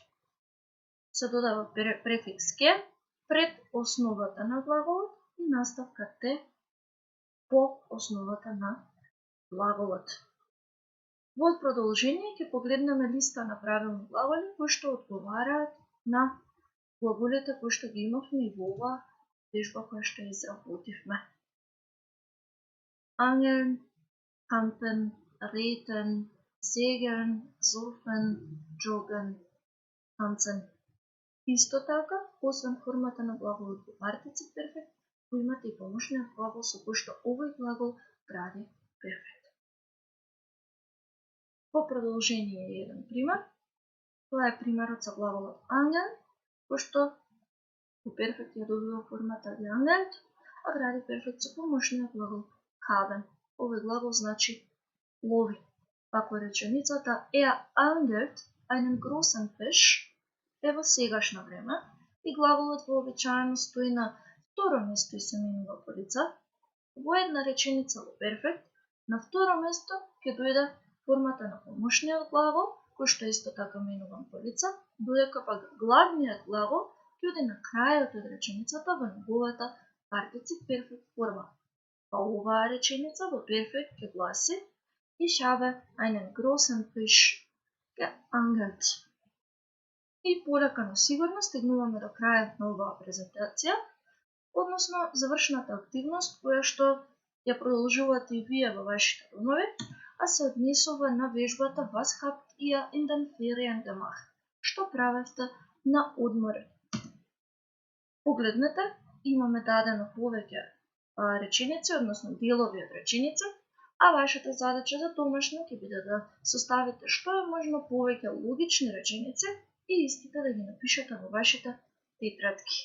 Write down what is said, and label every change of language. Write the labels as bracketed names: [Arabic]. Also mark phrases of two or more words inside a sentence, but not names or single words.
[Macedonian] Се додава префикс ке пред основата на глаголот и наставка те по основата на глаголот. Во продолжение ќе погледнеме листа на правилни глаголи кои што одговараат на глаголите кои што ги имавме и во оваа вежба која што изработивме. [German] Angeln, campen, reten, segeln, surfen, joggen, tanzen. [Macedonian] Исто така, освен формата на глаголот во партицip перфект, го имате и помошниот глагол со кој што овој глагол гради перфект. По продолжение е еден пример. Тоа е примерот за глаголот angeln, кој што во перфект ја добива формата geangelt, а гради перфект со помошниот глагол haben. Овој глагол значи лови. Ако реченицата [German] er angelt einen großen Fisch [Macedonian] е во сегашно време и глаголот вообичаено стои на второ место и се менува по лица, во една реченица во перфект, на второ место ќе дојде формата на помошниот глагол, кој што исто така менуван по лица, додека пак главниот глагол ќе оди на крајот од реченицата во неговата партицip перфект форма. Па оваа реченица во перфект ќе гласи [German] Ich habe einen großen Fisch geangelt. [Macedonian] И полека но сигурно стигнуваме до крајот на оваа презентација, односно завршната активност која што ја продолжувате и вие во вашите домови, а се однесува на вежбата [German] Was habt ihr in den Ferien gemacht? [Macedonian] Што правевте на одморот? Погледнете, имаме дадено повеќе реченици, односно делови од реченици, а вашата задача за домашно ќе биде да составите што е можно повеќе логични реченици и истите да ги напишете во вашите тетрадки.